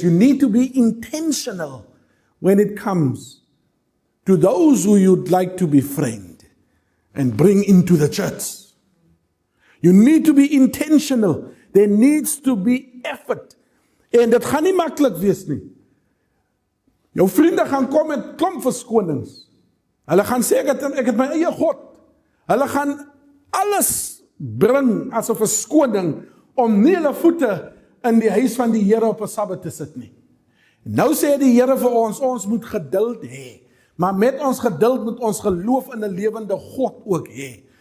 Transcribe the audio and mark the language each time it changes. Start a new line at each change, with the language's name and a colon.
English: You need to be intentional when it comes to those who you'd like to befriend and bring into the church. You need to be intentional. There needs to be effort.
Afrikaans: En dit gaan nie maklik wees nie. Jou vriende gaan kom met klomp verskonings. Hulle gaan sê ek het my eie God. Hulle gaan alles bring as 'n verskoning om nie hulle voete in die huis van die Here op 'n Sabbat te sit nie. Nou sê die Here vir ons moet geduld hê. Maar met ons geduld moet ons geloof in 'n lewende God ook hê.